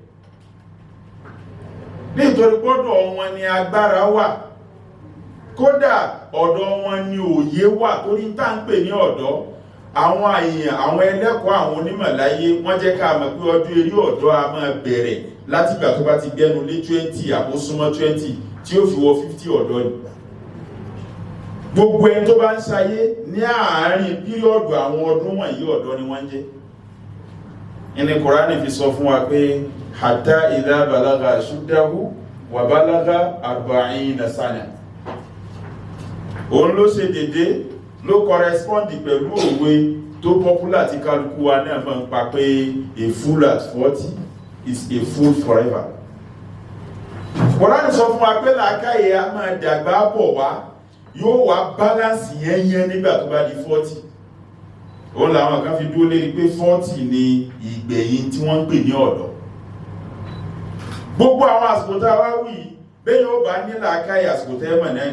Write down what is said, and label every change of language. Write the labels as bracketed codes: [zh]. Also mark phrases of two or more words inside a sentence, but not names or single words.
[yo] Nítorí gbọ́dọ̀ wọn ni agbára wà kódà ọ̀dọ̀ wọn ni òye wà torí tá ń pè ní ọ̀dọ́ àwọn èèyàn àwọn ẹlẹ́kọ̀ọ́ àwọn onímọ̀láyé wọ́n jẹ́ ká mọ̀ pé ọdún eré ọ̀dọ́ a máa bẹ̀rẹ̀ láti ìgbà tó bá ti gbẹ́nu lé 20 àbósúnmọ́ 20 tí ó fi wọ 50 ọ̀dọ́ ni. Gbogbo ẹni tó bá ń ṣayé ní àárín píríọ̀dù àwọn ọdún wọ̀nyí ọ̀dọ́ ni wọ́n jẹ́. Ìní Kùránì fi sọ fún wa pé [ar] hatta idha balagha ashuddahu wa balagha 40 sana. [yo] Òun ló ṣe dédé ló correspondi pẹ̀lú òwe tó popular tí kálukú wa náà máa ń pa pé [en] a fool at 40 is a fool forever. [yo] Kùránì sọ fún wa pé làákàyè a máa dàgbà bọ̀ wá yóò wá balance yẹn nígbà tó bá di 40. Òun làwọn kan fi dúró lérí pé 40 ni ìgbẹ̀yìn tí wọ́n ń pè ní ọ̀dọ́. Gbogbo àwọn àsìkò tá a wá wí bẹ́ẹ̀ yóò bá ní làákàyè àsìkò tẹ́ mọ̀ náà ni.